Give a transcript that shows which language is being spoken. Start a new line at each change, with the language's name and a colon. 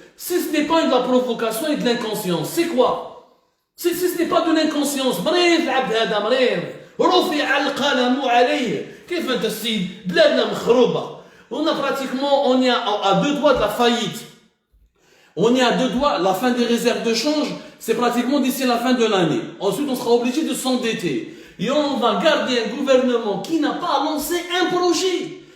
French: Si ce n'est pas de la provocation et de l'inconscience, c'est quoi? Si ce n'est pas de l'inconscience,
Arabic: مريض العبد هذا مريض رفع القلم عليه. كيف انت السيد بلادنا مخروبه
French: on est à 2 doigts de la faillite. On est à 2 doigts, la fin des réserves de change, c'est pratiquement d'ici la fin de l'année. Ensuite, on sera obligé de s'endetter. Et on va garder un gouvernement qui n'a pas lancé un projet.